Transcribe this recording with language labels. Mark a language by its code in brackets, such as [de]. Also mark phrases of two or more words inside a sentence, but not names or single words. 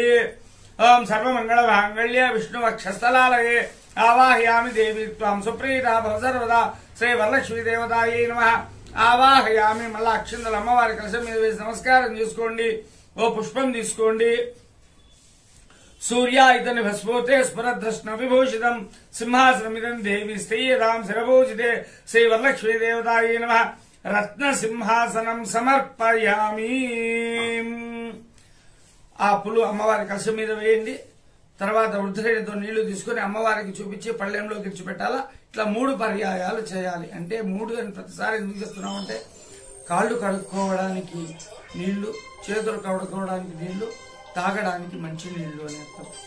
[sa] ఓం సర్వమంగళ మాంగళ్య విష్ణు వక్షస్థలాలయే ఆవాహయామి దేవి త్వాం సుప్రీతా భవ సర్వదా శ్రీ వరలక్ష్మీ దేవతాయే నమః. ఆవాహయామి. [te] మళ్ళా అక్షింతలు అమ్మవారి కలశం మీద వేసి నమస్కారం చేసుకోండి. ఓ పుష్పం తీసుకోండి. [sa] सूर्यायतन भस्मोते स्मरद्रष्ण विभूषितम सिंहासनमिदं देवी स्तयेदां शिरभूषिते श्री वरलक्ष्मी देवतायै नमः रत्न सिंहासनं समर्पयामि। [te] ఆ పులు అమ్మవారి కలశం మీద వేయండి. తర్వాత వృద్ధుడితో నీళ్లు తీసుకుని అమ్మవారికి చూపించి పళ్ళెంలోకి ఇచ్చిపెట్టాలా. ఇట్లా 3 పర్యాయాలు చేయాలి. అంటే 3 అని ప్రతిసారి ఎందుకు చెప్తున్నామంటే కాళ్ళు కడుక్కోవడానికి నీళ్లు, చేతులు కడుక్కోవడానికి నీళ్లు, తాగడానికి మంచి నీళ్లు అని అర్థం.